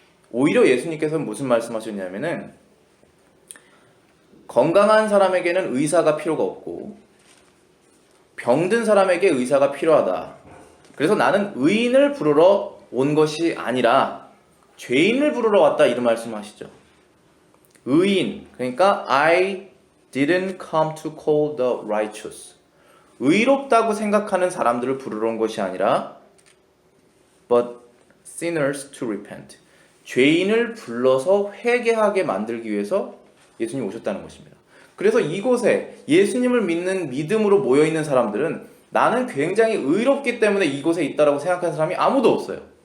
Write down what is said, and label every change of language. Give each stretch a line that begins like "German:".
Korean: 오히려 예수님께서는 무슨 말씀하셨냐면은 건강한 사람에게는 의사가 필요가 없고 병든 사람에게 의사가 필요하다. 그래서 나는 의인을 부르러 온 것이 아니라 죄인을 부르러 왔다 이런 말씀하시죠. 의인, 그러니까
English: I didn't come to call the righteous.
Korean: 의롭다고 생각하는 사람들을 부르러 온 것이 아니라
English: but sinners to repent.
Korean: 죄인을 불러서 회개하게 만들기 위해서 예수님이 오셨다는 것입니다. 그래서 이곳에 예수님을 믿는 믿음으로 모여있는 사람들은 나는 굉장히 의롭기 때문에 이곳에 있다라고 생각하는 사람이 아무도 없어요.